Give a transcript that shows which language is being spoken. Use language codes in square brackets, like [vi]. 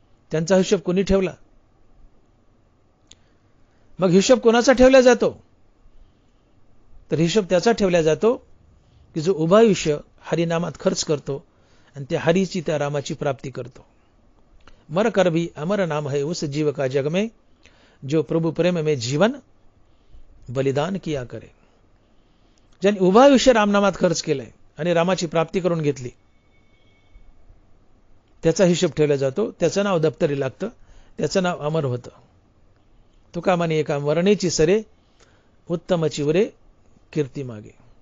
[mr] त्यांचा हिशोब कोणी ठेवला? मग हिशोब कोणाचा ठेवला जातो? तर हिशोब त्याचा ठेवला जातो की जो उभा आयुष्य हरिनामात खर्च करतो आणि त्या हरीची त्या रामाची प्राप्ती करतो. [hi] मर कर भी अमर नाम है उस जीव का जग में जो प्रभु प्रेम में जीवन बलिदान किया करे. [mr] ज्यांनी उभा आयुष्य रामनामात खर्च केलाय आणि रामाची प्राप्ती करून घेतली, त्याचा हिशोब ठेवला जातो. त्याचं नाव दप्तरी लागतं, त्याचं नाव अमर होतं. तुका म्हणे एका मरणेची सरे उत्तमची उरे कीर्ती मागे.